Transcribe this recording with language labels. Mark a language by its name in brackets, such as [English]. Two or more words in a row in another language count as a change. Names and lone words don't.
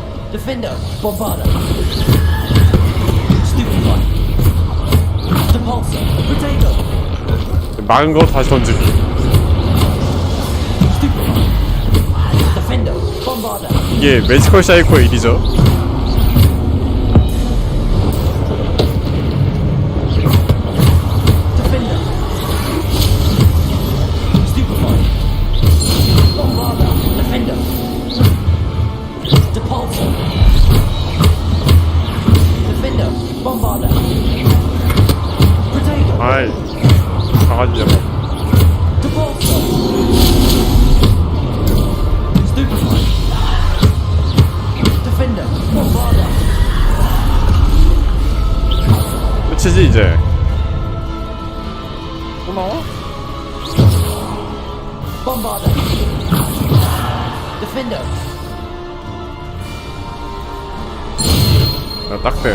[Korean] Defender, Bombarder. Stupefy. Depulsor, Potato. 막은 거 다시 던지기. Stupefy. Defender, Bombarder. 이게 매지컬 사이코의 일이죠. Defender. Stupefy. Bombarder. Defender. Depulsor. Defender, Bombarder. Potato. 아이 강아지잖아. Depulsor. Stupefy. Defender, Bombarder. 끝이지 이제. 또 나와? Bombarder. Defender. 야, 딱대.